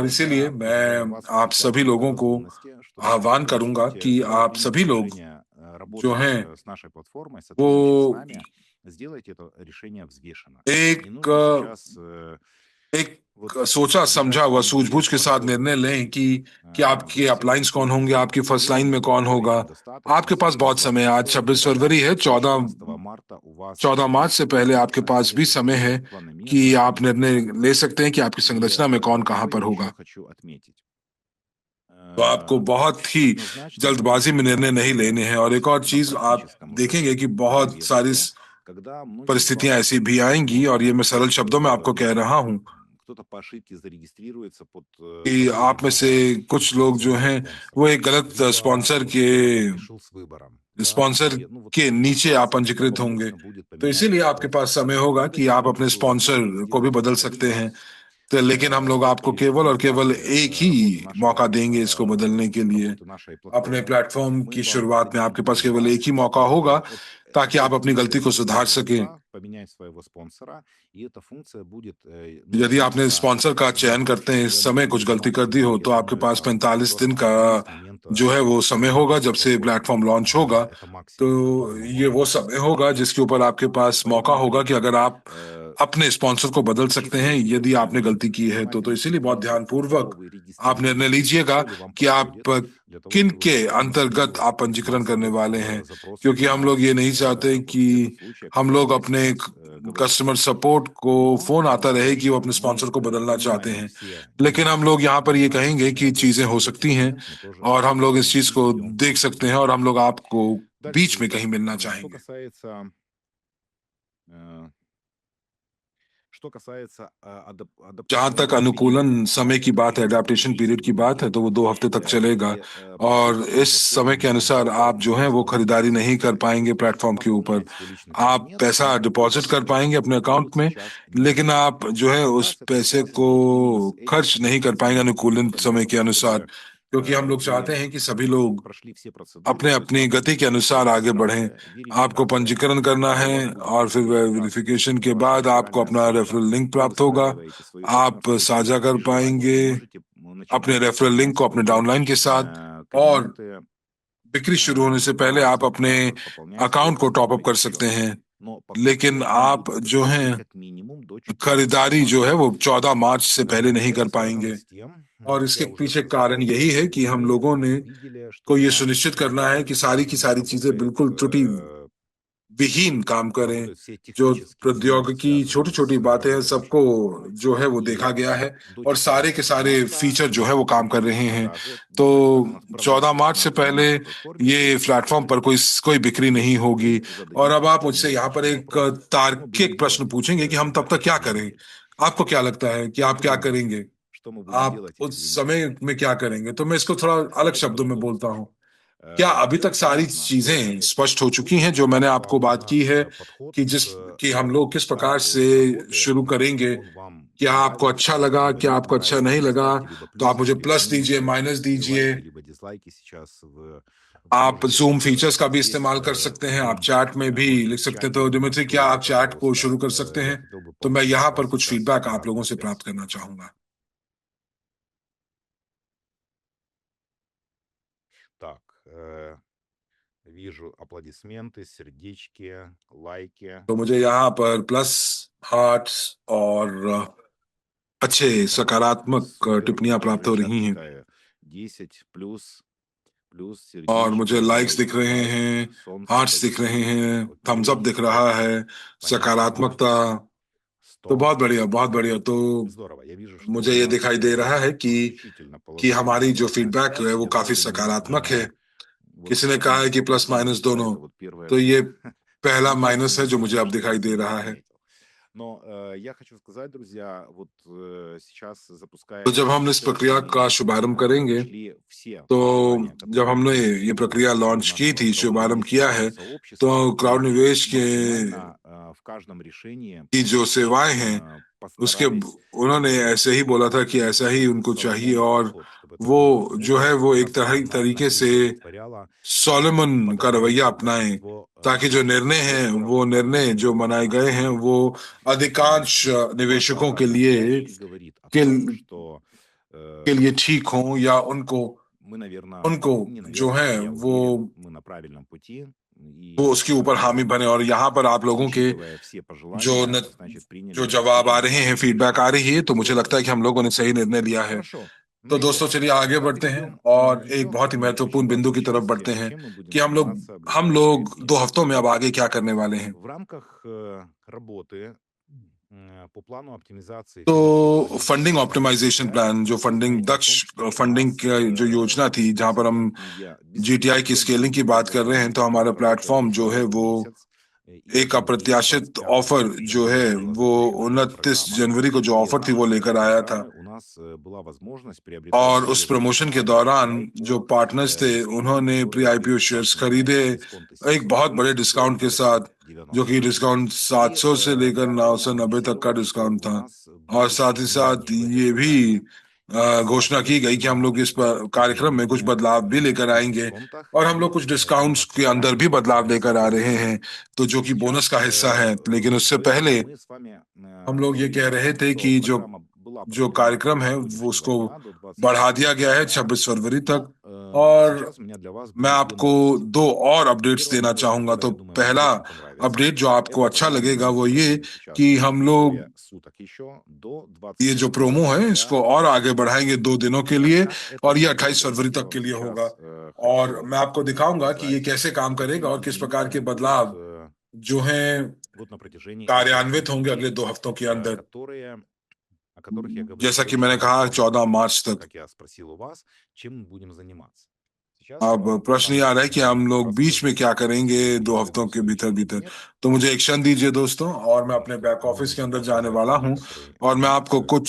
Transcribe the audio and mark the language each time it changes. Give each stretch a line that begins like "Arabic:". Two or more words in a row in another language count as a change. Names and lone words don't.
Hindi: लिए मैं आप सभी लोगों को आह्वान करूंगा कि आप सभी लोग जो हैं
Russian: с нашей платформой,
Hindi: वो
Russian: сотрудничать с нами, сделайте это решение взвешенно. Не
Hindi: एक
Russian: нужно сейчас
Hindi: एक
Russian: вот
Hindi: सोचा
Russian: бежать
Hindi: समझा
Russian: в
Hindi: हुआ
Russian: понедельник
Hindi: सूझबूझ के
Russian: в
Hindi: साथ
Russian: работу.
Hindi: निर्णय लें कि आपके
Russian: Все
Hindi: अपलाइंस कौन
Russian: время
Hindi: होंगे, आपकी
English: first line
Hindi: में कौन होगा।
Russian: времени достаточно.
Hindi: आपके पास
Russian: Сегодня
Hindi: बहुत समय है। आज 26
Russian: февраля,
Hindi: फरवरी है,
Russian: 14 марта у вас
Hindi: 14 मार्च से पहले आपके पास भी
Russian: это
Hindi: समय है कि
Russian: планомерно
Hindi: आप
Russian: и
Hindi: निर्णय
Russian: четко.
Hindi: ले सकते हैं कि आपकी
Russian: И
Hindi: संरचना में कौन कहाँ
Russian: что
Hindi: पर
Russian: я еще
Hindi: होगा।
Russian: хочу отметить?
Hindi: तो आपको बहुत ही
Russian: Однозначно
Hindi: जल्दबाजी में
Russian: будет
Hindi: निर्णय नहीं लेने हैं। और एक और
Russian: на
Hindi: चीज आप
Russian: практическом
Hindi: देखेंगे
Russian: уровне
Hindi: कि बहुत सारी
Russian: проверки, когда многие из
Hindi: परिस्थितियां
Russian: вас
Hindi: ऐसी भी आएंगी, और ये मैं सरल शब्दों में आपको कह रहा हूं
Russian: кто-то по ошибке зарегистрируется под
Hindi: कि आप में से कुछ लोग जो हैं वो एक गलत स्पॉन्सर के
Russian: решил с выбором, да,
Hindi: स्पॉन्सर
Russian: и, ну, вот
Hindi: के नीचे आप
Russian: ситуация, когда
Hindi: पंजीकृत
Russian: вам
Hindi: होंगे।
Russian: нужно будет
Hindi: तो
Russian: поменять
Hindi: इसीलिए आपके पास
Russian: спонсора.
Hindi: समय होगा
Russian: Мы
Hindi: कि
Russian: дадим
Hindi: आप
Russian: вам
Hindi: अपने
Russian: такую
Hindi: स्पॉन्सर
Russian: возможность
Hindi: को भी
Russian: сделать
Hindi: बदल
Russian: это
Hindi: सकते
Russian: либо
Hindi: हैं। तो लेकिन हम लोग आपको
Russian: при
Hindi: केवल और केवल
Russian: старте
Hindi: एक ही
Russian: работы нашего
Hindi: मौका देंगे इसको बदलने के लिए।
Russian: работы нашей
Hindi: अपने
Russian: платформы.
Hindi: प्लेटफॉर्म
Russian: Мы
Hindi: की
Russian: вам
Hindi: शुरुआत में
Russian: дадим
Hindi: आपके पास केवल
Russian: либо
Hindi: एक ही मौका होगा
Russian: вот
Hindi: ताकि
Russian: такую
Hindi: आप अपनी गलती को
Russian: функцию
Hindi: सुधार सकें।
Russian: спонсора, поменять своего спонсора, и эта функция будет
Hindi: यदि आपने
Russian: длиться
Hindi: स्पॉन्सर का चयन करते हैं, इस समय कुछ गलती कर दी हो, तो आपके पास 45 दिन का जो है वो समय होगा जब से प्लेटफॉर्म लॉन्च होगा।
Russian: Это
Hindi: तो
Russian: максимум, до которого
Hindi: ये
Russian: можно
Hindi: वो
Russian: будет
Hindi: समय होगा जिसके ऊपर आपके पास मौका
Russian: Поэтому,
Hindi: होगा कि
Russian: коллеги,
Hindi: अगर आप अपने स्पॉन्सर को बदल सकते हैं
Russian: учитывайте
Hindi: यदि आपने
Russian: необходимость
Hindi: गलती की है। तो
Russian: внимательно
Hindi: इसीलिए बहुत
Russian: смотрите,
Hindi: ध्यानपूर्वक
Russian: кого вы
Hindi: आप निर्णय
Russian: регистрируете,
Hindi: लीजिएगा
Russian: кто ли вам
Hindi: कि आप
Russian: подходит, для того,
Hindi: किन
Russian: чтобы
Hindi: के
Russian: максимально
Hindi: अंतर्गत
Russian: сделать
Hindi: आप पंजीकरण करने
Russian: массовый
Hindi: वाले हैं,
Russian: запрос
Hindi: क्योंकि हम
Russian: на
Hindi: लोग ये नहीं चाहते
Russian: вот
Hindi: कि
Russian: этот случай, о
Hindi: हम
Russian: котором
Hindi: लोग
Russian: я
Hindi: अपने
Russian: сейчас говорил.
English: customer support
Hindi: को
Russian: Но
Hindi: फोन आता रहे कि वो अपने
Russian: мы
Hindi: स्पॉन्सर को बदलना चाहते
Russian: понимаем
Hindi: हैं।
Russian: все
Hindi: लेकिन हम लोग
Russian: нюансы,
Hindi: यहाँ पर ये
Russian: но
Hindi: कहेंगे कि चीजें हो
Russian: небольшой
Hindi: सकती हैं
Russian: эксперимент мы тоже
Hindi: और हम लोग इस चीज को
Russian: проведем
Hindi: देख
Russian: вам.
Hindi: सकते हैं, और हम लोग आपको
Russian: Дальше,
Hindi: बीच में
Russian: друзья,
Hindi: कहीं मिलना
Russian: что
Hindi: चाहेंगे।
Russian: касается э,
Hindi: जहां तक
Russian: адаптационного периода,
Hindi: अनुकूलन
Russian: да,
Hindi: समय की
Russian: это
Hindi: बात है,
Russian: 10
English: adaptation period
Hindi: की
Russian: 10
Hindi: बात है,
Russian: дней.
Hindi: तो वो 2 हफ्ते तक चलेगा। और
Russian: Получить свою
Hindi: इस समय
Russian: платформу
Hindi: के अनुसार
Russian: можно
Hindi: आप जो है वो
Russian: посредством
Hindi: खरीदारी नहीं कर पाएंगे प्लेटफॉर्म के ऊपर।
Russian: пополнять свой личный
Hindi: आप
Russian: кабинет
Hindi: पैसा
Russian: на
Hindi: डिपॉजिट कर पाएंगे अपने
Russian: период
Hindi: अकाउंट में,
Russian: сейчас
Hindi: लेकिन
Russian: небольшой.
Hindi: आप जो है उस
Russian: Сейчас эта
Hindi: पैसे
Russian: ситуация
Hindi: को
Russian: идет именно с этим
Hindi: खर्च नहीं कर पाएंगे
Russian: изменением
Hindi: अनुकूलन
Russian: периода для
Hindi: समय के
Russian: того,
Hindi: अनुसार,
Russian: чтобы
Hindi: क्योंकि हम लोग
Russian: вы
Hindi: चाहते हैं कि सभी लोग
Russian: прошли все процедуры,
Hindi: अपने
Russian: то есть
Hindi: अपनी
Russian: вам
Hindi: गति
Russian: нужна
Hindi: के
Russian: будет
Hindi: अनुसार आगे बढ़ें।
Russian: регистрация,
Hindi: आपको
Russian: верификация,
Hindi: पंजीकरण करना है
Russian: вам будет
Hindi: और फिर
Russian: верификация
Hindi: वेरिफिकेशन के
Russian: вашего
Hindi: बाद आपको
Russian: реферального
Hindi: अपना
Russian: ссылка,
English: referral link
Russian: вы
Hindi: प्राप्त होगा।
Russian: выстраиваете свою собственную
Hindi: आप साझा
Russian: стратегию.
Hindi: कर
Russian: При желании
Hindi: पाएंगे
Russian: вы можете начинать
Hindi: अपने
English: referral link
Russian: пополнять
Hindi: को अपने
Russian: свои
Hindi: डाउनलाइन के साथ, और
Russian: кабинеты
Hindi: बिक्री शुरू होने से पहले आप अपने
Russian: пополнять
Hindi: अकाउंट को
English: top up
Russian: свой
Hindi: कर
Russian: счет.
Hindi: सकते हैं।
Russian: Но
Hindi: लेकिन
Russian: подготовить вам
Hindi: आप
Russian: будет это
Hindi: जो
Russian: нужно
Hindi: है
Russian: как минимум до 14
Hindi: खरीदारी जो है
Russian: марта.
Hindi: वो 14 मार्च से पहले नहीं कर
Russian: Это связано
Hindi: पाएंगे।
Russian: с тем,
Hindi: और
Russian: как
Hindi: इसके
Russian: я уже
Hindi: पीछे
Russian: сказал,
Hindi: कारण यही है कि हम
Russian: мы
Hindi: लोगों ने
Russian: видели, что
Hindi: को
Russian: у
Hindi: ये
Russian: нас
Hindi: सुनिश्चित करना है कि सारी की सारी चीजें
Russian: работает,
Hindi: बिल्कुल त्रुटि विहीन काम करें।
Russian: работают все
Hindi: जो
Russian: технические темы,
Hindi: प्रौद्योगिकी छोटी
Russian: связанные
Hindi: छोटी
Russian: с
Hindi: बातें हैं
Russian: работой нашей
Hindi: सबको
Russian: платформы.
Hindi: जो है वो देखा
Russian: И
Hindi: गया है,
Russian: до
Hindi: और सारे के
Russian: 14
Hindi: सारे
Russian: марта
Hindi: फीचर जो है वो काम कर रहे हैं।
Russian: продажи
Hindi: तो
Russian: будут связаны с
Hindi: 14
Russian: продажей
Hindi: मार्च से
Russian: на
Hindi: पहले
Russian: нашей платформе
Hindi: ये
Russian: будут
Hindi: प्लेटफॉर्म पर कोई बिक्री नहीं
Russian: если
Hindi: होगी।
Russian: вы
Hindi: और अब
Russian: зададите
Hindi: आप मुझसे यहाँ पर
Russian: необычный
Hindi: एक
Russian: вопрос, что мы будем
Hindi: तार्किक प्रश्न
Russian: делать
Hindi: पूछेंगे कि हम
Russian: в
Hindi: तब तक
Russian: этот
Hindi: क्या करें।
Russian: период.
Hindi: आपको क्या लगता है कि
Russian: Мы
Hindi: आप क्या
Russian: будем,
Hindi: करेंगे,
Russian: что мы будем
Hindi: आप
Russian: делать,
Hindi: उस
Russian: извините.
Hindi: समय में क्या करेंगे? तो मैं इसको थोड़ा अलग
Russian: Давайте
Hindi: शब्दों में
Russian: по-другому
Hindi: बोलता हूँ।
Russian: скажу.
Hindi: क्या अभी तक सारी
Russian: Важно
Hindi: चीजें
Russian: понять,
Hindi: स्पष्ट हो चुकी हैं जो मैंने आपको
Russian: как
Hindi: बात की है
Russian: наш подход
Hindi: कि हम लोग किस प्रकार
Russian: старту
Hindi: से
Russian: работы,
Hindi: शुरू करेंगे?
Russian: он вам
Hindi: क्या आपको अच्छा
Russian: понравился,
Hindi: लगा,
Russian: либо
Hindi: क्या
Russian: не
Hindi: आपको अच्छा नहीं
Russian: понравился.
Hindi: लगा?
Russian: Ставьте либо
Hindi: तो आप मुझे
Russian: плюсики, либо
Hindi: प्लस दीजिए,
Russian: минусы,
Hindi: माइनस दीजिए।
Russian: лайки, либо дизлайки сейчас
Hindi: आप
Russian: можете
Hindi: जूम
Russian: это
Hindi: फीचर्स
Russian: делать
Hindi: का भी
Russian: здесь
Hindi: इस्तेमाल कर सकते हैं, आप
Russian: внизу.
Hindi: चैट में भी
Russian: Можете
Hindi: लिख
Russian: в
Hindi: सकते हैं। तो
Russian: чате
Hindi: दिमित्री, क्या
Russian: тоже,
Hindi: आप चैट को
Russian: пожалуйста.
Hindi: शुरू कर सकते
Russian: Я
Hindi: हैं?
Russian: хотел бы
Hindi: तो मैं
Russian: получить
Hindi: यहाँ
Russian: от
Hindi: पर
Russian: вас
Hindi: कुछ
Russian: сейчас
Hindi: फीडबैक आप लोगों
Russian: обратную
Hindi: से
Russian: связь.
Hindi: प्राप्त करना चाहूंगा।
Russian: Так, вижу аплодисменты, сердечки, лайки.
Hindi: तो मुझे यहाँ पर
English: plus, hearts
Hindi: और अच्छे
Russian: Да,
Hindi: सकारात्मक
Russian: супер.
Hindi: टिप्पणियां प्राप्त हो
Russian: Чат
Hindi: रही हैं,
Russian: листаю. 10 плюс
Hindi: और
Russian: сердечки,
Hindi: मुझे लाइक्स दिख
Russian: лайк,
Hindi: रहे
Russian: лайк,
Hindi: हैं,
Russian: солнце,
Hindi: हार्ट्स दिख रहे
Russian: позитив.
Hindi: हैं,
English: thumbs up
Russian: Окей,
Hindi: दिख रहा है,
Russian: понятно.
Hindi: सकारात्मकता। तो
Russian: 100.
Hindi: बहुत बढ़िया, बहुत बढ़िया। तो
Russian: Здорово. Я вижу, что
Hindi: मुझे
Russian: у
Hindi: ये
Russian: нас
Hindi: दिखाई दे रहा है
Russian: действительно
Hindi: कि हमारी
Russian: положительная
Hindi: जो
Russian: обратная
Hindi: फीडबैक है
Russian: связь.
Hindi: वो
Russian: Я
Hindi: काफी
Russian: даже
Hindi: सकारात्मक है।
Russian: вот
Hindi: किसी ने
Russian: это
Hindi: कहा है कि
Russian: не
English: plus minus
Russian: заметил,
Hindi: दोनों।
Russian: это вот первое
Hindi: तो ये पहला
Russian: плюс
Hindi: माइनस है जो मुझे अब
Russian: что
Hindi: दिखाई दे
Russian: я
Hindi: रहा है।
Russian: заметил. Но я хочу сказать, друзья, вот сейчас
Hindi: तो
Russian: запускаем
Hindi: जब हम इस प्रक्रिया का शुभारंभ करेंगे,
Russian: прошли все
Hindi: तो
Russian: пожелания,
Hindi: जब
Russian: которые
Hindi: हमने
Russian: были
Hindi: ये प्रक्रिया
Russian: у
Hindi: लॉन्च की
Russian: нашего
Hindi: थी, शुभारंभ किया है,
Russian: краудинвестиционного
Hindi: तो
Russian: сообщества,
Hindi: क्राउड
Russian: и
Hindi: निवेश के
Russian: максимально в каждом решении
Hindi: की जो सेवाएं हैं उसके
Russian: постарались
Hindi: उन्होंने ऐसे ही बोला था कि ऐसा ही उनको चाहिए,
Russian: соломоновый
Hindi: और
Russian: подход, чтобы это
Hindi: वो
Russian: было
Hindi: जो है
Russian: удобно,
Hindi: वो एक तरीके
Russian: рационально и
Hindi: से
Russian: удовлетворяло
Hindi: सोलोमन का रवैया अपनाएं,
Russian: большинство
Hindi: ताकि जो निर्णय हैं वो निर्णय जो बनाए गए हैं वो अधिकांश निवेशकों के लिए
Russian: и говорит о том, что
Hindi: के लिए ठीक हों, या उनको
Russian: мы, наверное,
Hindi: उनको
Russian: не
Hindi: जो
Russian: наверное,
Hindi: है
Russian: я
Hindi: वो
Russian: уверен, мы на правильном пути.
Hindi: वो उसके ऊपर हामी बने। और यहाँ पर आप लोगों के जो न, जो जवाब आ रहे हैं, फीडबैक आ रही है, तो मुझे लगता है कि हम लोगों ने सही निर्णय लिया है। तो दोस्तों चलिए आगे बढ़ते हैं और एक बहुत ही महत्वपूर्ण बिंदु की तरफ बढ़ते हैं कि हम लोग 2 हफ्तों में अब आगे क्या करने वाले हैं।
Russian: В рамках работы по плану оптимизации
Hindi: तो
Russian: финансирования
Hindi: फंडिंग
Russian: бизнеса
Hindi: ऑप्टिमाइजेशन
Russian: GTI,
Hindi: प्लान, जो फंडिंग
Russian: дело в
Hindi: दक्ष
Russian: том, что у
Hindi: फंडिंग
Russian: нас
Hindi: की जो योजना थी, जहां पर हम
Russian: семья
Hindi: जीटीआई की स्केलिंग की
Russian: беспрецедентно
Hindi: बात कर रहे हैं, तो
Russian: продуктивная.
Hindi: हमारा
Russian: Мы работаем
Hindi: प्लेटफॉर्म
Russian: еще
Hindi: जो है
Russian: один
Hindi: वो
Russian: месяц, и
Hindi: एक
Russian: один день,
Hindi: अप्रत्याशित
Russian: 25
Hindi: ऑफर जो है
Russian: января
Hindi: वो
Russian: разработана
Hindi: 29
Russian: программа,
Hindi: जनवरी को जो
Russian: и в
Hindi: ऑफर थी वो
Russian: рамках
Hindi: लेकर
Russian: этой
Hindi: आया था।
Russian: программы у нас была возможность приобретать
Hindi: और उस
Russian: доверенности
Hindi: प्रमोशन के
Russian: компании
Hindi: दौरान
Russian: GTI
Hindi: जो
Russian: по
Hindi: पार्टनर्स थे
Russian: дисконту,
Hindi: उन्होंने प्री
Russian: который
Hindi: आईपीओ
Russian: будет
Hindi: शेयर्स
Russian: стартовый
Hindi: खरीदे
Russian: дисконт из
Hindi: एक बहुत
Russian: 700
Hindi: बड़े
Russian: до
Hindi: डिस्काउंट के साथ, जो
Russian: 990.
Hindi: कि डिस्काउंट
Russian: И
Hindi: 700 से लेकर
Russian: также надо
Hindi: 990 तक का
Russian: анонсировать, что
Hindi: डिस्काउंट
Russian: у
Hindi: था।
Russian: нас
Hindi: और
Russian: будут
Hindi: साथ ही साथ
Russian: изменения в этой
Hindi: ये भी
Russian: программе. И,
Hindi: घोषणा की गई कि हम लोग इस कार्यक्रम में कुछ
Russian: соответственно,
Hindi: बदलाव भी लेकर
Russian: в
Hindi: आएंगे
Russian: дисконтах
Hindi: और हम लोग
Russian: будет
Hindi: कुछ डिस्काउंट्स के अंदर भी
Russian: иногда
Hindi: बदलाव लेकर आ रहे
Russian: бонус.
Hindi: हैं, तो जो कि बोनस
Russian: Сейчас
Hindi: का हिस्सा है। लेकिन उससे
Russian: до этого
Hindi: पहले
Russian: мы с вами
Hindi: हम लोग ये कह
Russian: говорили о
Hindi: रहे
Russian: том,
Hindi: थे
Russian: что
Hindi: कि जो
Russian: программа была
Hindi: जो
Russian: продлена
Hindi: कार्यक्रम है
Russian: до
Hindi: वो
Russian: сегодняшнего
Hindi: उसको
Russian: дня, до
Hindi: बढ़ा
Russian: 26
Hindi: दिया गया है
Russian: января.
Hindi: 26 फरवरी तक।
Russian: Но
Hindi: और
Russian: сейчас у меня для вас
Hindi: मैं
Russian: будет две
Hindi: आपको
Russian: новости.
Hindi: 2 और अपडेट्स
Russian: Первая
Hindi: देना
Russian: новость,
Hindi: चाहूंगा।
Russian: которая,
Hindi: तो
Russian: я думаю, вам
Hindi: पहला
Russian: очень понравится,
Hindi: अपडेट जो आपको
Russian: эта
Hindi: अच्छा
Russian: программа
Hindi: लगेगा
Russian: будет
Hindi: वो ये
Russian: продлена сейчас
Hindi: कि हम लोग
Russian: двое суток еще до
Hindi: ये जो
Russian: 28
Hindi: प्रोमो है
Russian: февраля
Hindi: इसको और आगे बढ़ाएंगे 2 दिनों के लिए,
Russian: Как это
Hindi: और ये
Russian: будет
Hindi: 28 फरवरी
Russian: работать, я
Hindi: तक के
Russian: вам
Hindi: लिए होगा।
Russian: сейчас
Hindi: और
Russian: хочу
Hindi: मैं आपको दिखाऊंगा कि ये
Russian: показать.
Hindi: कैसे काम करेगा
Russian: Какие
Hindi: और किस प्रकार के
Russian: изменения
Hindi: बदलाव जो हैं
Russian: будут на протяжении этих
Hindi: कार्यान्वित
Russian: 2
Hindi: होंगे अगले
Russian: недель,
Hindi: 2 हफ्तों के अंदर।
Russian: о которых я говорил
Hindi: जैसा कि
Russian: очень
Hindi: मैंने कहा
Russian: подробно,
Hindi: 14 मार्च तक।
Russian: как я सпросил у вас, чем мы будем заниматься. Сейчас я
Hindi: अब
Russian: вам
Hindi: प्रश्न ये
Russian: сам
Hindi: आ रहा है कि हम लोग बीच में
Russian: расскажу.
Hindi: क्या करेंगे
Russian: И
Hindi: 2 हफ्तों
Russian: приведу
Hindi: के भीतर
Russian: следующий
Hindi: भीतर।
Russian: пример.
Hindi: तो मुझे एक क्षण दीजिए दोस्तों, और मैं अपने
Russian: Просто
Hindi: बैक ऑफिस के
Russian: нужно
Hindi: अंदर जाने
Russian: показать
Hindi: वाला हूँ
Russian: некоторые
Hindi: और मैं आपको
Russian: функции.